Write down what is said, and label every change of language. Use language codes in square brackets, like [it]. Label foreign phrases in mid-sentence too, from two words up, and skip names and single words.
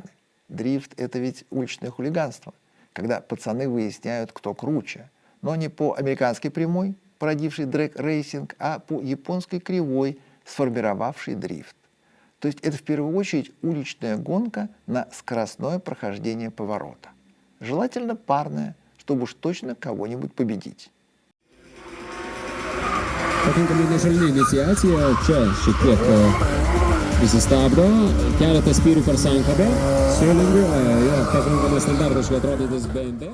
[ru] Дрифт – это ведь уличное хулиганство, когда пацаны выясняют, кто круче, но не по американской прямой, породившей дрэг-рейсинг, а по японской кривой, сформировавшей дрифт. То есть это в первую очередь уличная гонка на скоростное прохождение поворота. Желательно парная, чтобы уж точно кого-нибудь победить. [lt] Pakankamai nežalni iniciacija, čia šiek tiek prisistabdo, keletą spyrių per sankabę, sulinguoja, jo, pakankamai standartiškai atrodantis BMW.